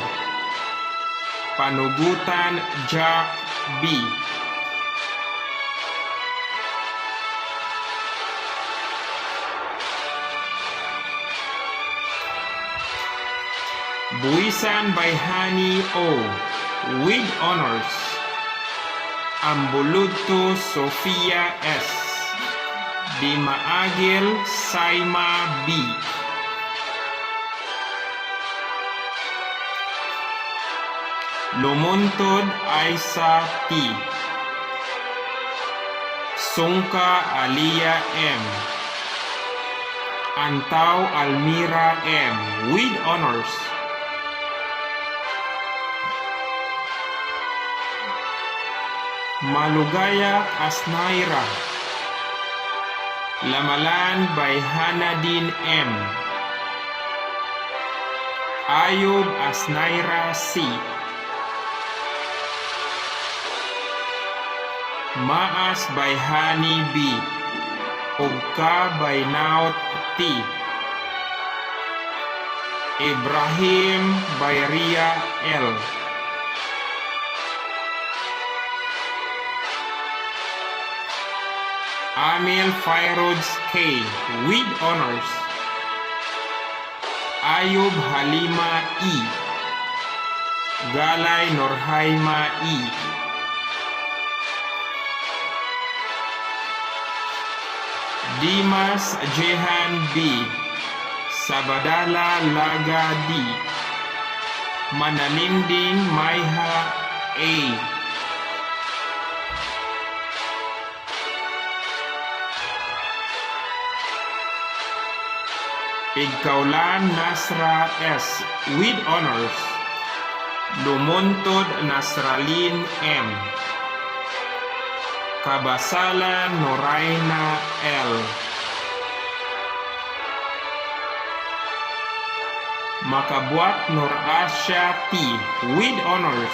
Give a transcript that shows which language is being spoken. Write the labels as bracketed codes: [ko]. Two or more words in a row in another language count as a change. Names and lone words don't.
[en] Panugutan Jack B. Buisan Bayhani O. With honors. Ambuluto Sofia S. Dimaagil Saima B. Lumuntod Aisa T. Sungka Alia M. Antaw Almira M. With honors. Malugaya Asnaira. Lamalan by Hanadin M. Ayub Asnaira C. Maas by Hani B. Ugka by Naut T. Ibrahim by Ria L. Amil Fairoz K. With honors. Ayub Halima E. Galay Norhaima E. Dimas Jehan B. Sabadala Laga D. Mananinding Maiha A. Pigkaulan Nasra S. With honors. Lumuntod Nasralin M. Kabasalan Noraina L. Makabuat Nur Asya T. with honors.